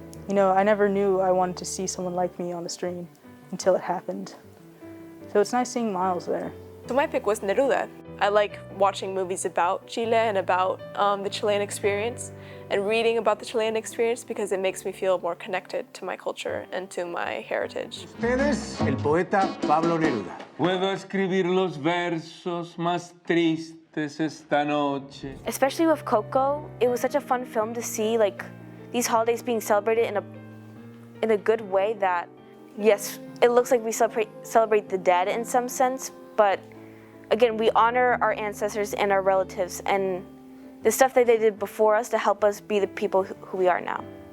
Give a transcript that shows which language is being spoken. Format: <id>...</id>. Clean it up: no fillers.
<en>I never knew I wanted to see someone like me on the screen until it happened. So it's nice seeing Miles there. So my pick was Neruda. I like watching movies about Chile and about the Chilean experience, and reading about the Chilean experience because it makes me feel more connected to my culture and to my heritage.</en> <es>Ustedes, el poeta Pablo Neruda. Puedo escribir los versos más tristes esta noche.</es> <en>Especially with Coco, it was such a fun film to see these holidays being celebrated in a good way that, yes, it looks like we celebrate the dead in some sense, but again, we honor our ancestors and our relatives and the stuff that they did before us to help us be the people who we are now.</en>